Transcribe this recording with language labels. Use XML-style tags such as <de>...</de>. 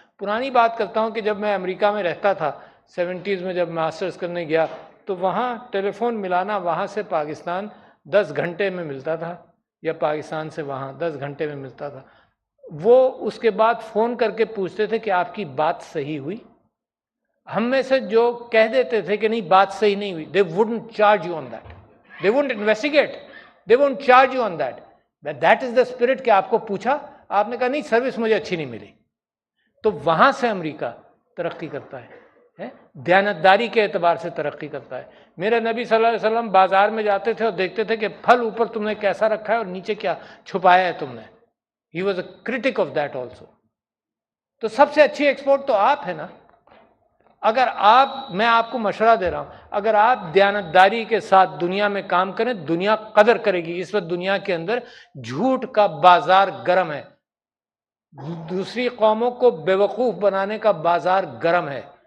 <ur>پرانی بات کرتا ہوں کہ جب میں امریکہ میں رہتا تھا 70s میں, جب ماسٹرز کرنے گیا, تو وہاں ٹیلی فون ملانا وہاں سے پاکستان 10 گھنٹے میں ملتا تھا, یا پاکستان سے وہاں 10 گھنٹے میں ملتا تھا. وہ اس کے بعد فون کر کے پوچھتے تھے کہ آپ کی بات صحیح ہوئی. ہم میں سے جو کہہ دیتے تھے کہ نہیں بات صحیح نہیں ہوئی,</ur> <en>they wouldn't charge you on that, they wouldn't investigate, they won't charge you on that. But that is the spirit</en> <ur>کہ آپ کو پوچھا, آپ نے کہا نہیں سروس مجھے اچھی نہیں ملی. تو وہاں سے امریکہ ترقی کرتا ہے, دیانتداری کے اعتبار سے ترقی کرتا ہے. میرے نبی صلی اللہ علیہ وسلم بازار میں جاتے تھے اور دیکھتے تھے کہ پھل اوپر تم نے کیسا رکھا ہے اور نیچے کیا چھپایا ہے تم نے.</ur> <en>He was a critic of that also.</en> <ur>تو سب سے اچھی ایکسپورٹ تو آپ ہے نا. اگر میں آپ کو مشورہ دے رہا ہوں, اگر آپ دیانتداری کے ساتھ دنیا میں کام کریں, دنیا قدر کرے گی. اس وقت دنیا کے اندر جھوٹ کا بازار گرم ہے, دوسری قوموں کو بیوقوف بنانے کا بازار گرم ہے.</ur>